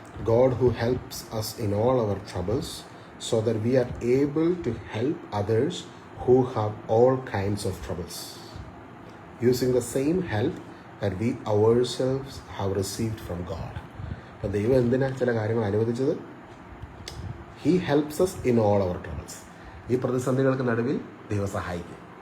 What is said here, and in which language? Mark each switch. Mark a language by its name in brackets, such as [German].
[English] God who helps us in all our troubles so that we are able to help others who have all kinds of troubles, using the same help that we ourselves have received from God. [Malayalam] അപ്പോൾ ദൈവം എന്തിനാണ് ചില കാര്യങ്ങൾ അനുവദിച്ചത്? [English] He helps us in all our troubles. [Malayalam] ഈ പ്രതിസന്ധികൾക്ക് നടുവിൽ ദൈവം സഹായിക്കും.